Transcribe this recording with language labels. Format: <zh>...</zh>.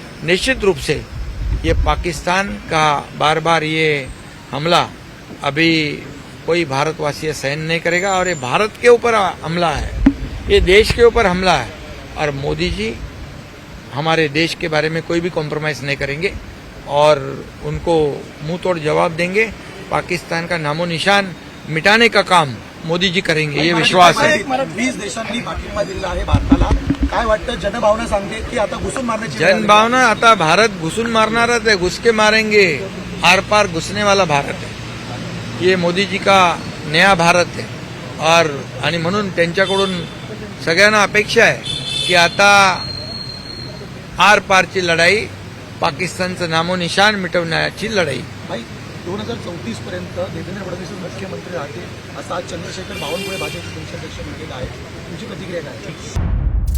<hi>निश्चित रूप से ये पाकिस्तान का बार बार ये हमला अभी कोई भारतवासी सहन नहीं करेगा, और ये भारत के ऊपर हमला है, ये देश के ऊपर हमला है, और मोदी जी हमारे देश के बारे में कोई भी कॉम्प्रोमाइज नहीं करेंगे और उनको मुंह तोड़ जवाब देंगे। पाकिस्तान का नामो निशान मिटाने का काम मोदी जी करेंगे, ये विश्वास है।</hi> <mr>20 देशांनी पाठिंबा दिलेला आहे भारताला, काय वाटतं? जनभावना सांगते की आता घुसून मारण्याची जनभावना, आता भारत घुसून मारणारच आहे,</mr> <hi>घुस के मारेंगे, आर पार घुसने वाला भारत है, ये मोदी जी का नया भारत है।</hi> <mr>आणि म्हणून त्यांच्याकडून सगळ्यांना अपेक्षा आहे की आता आर पारची लढाई, पाकिस्तानचं नामोनिशान मिटवण्याची लढाई। भाई 2034 पर्यंत देवेंद्र फडणवीस मुख्यमंत्री राहतील असं आज चंद्रशेखर बावनकुळे भाजपचे प्रदेशाध्यक्ष म्हटलेलं आहे, तुमची प्रतिक्रिया काय?</mr>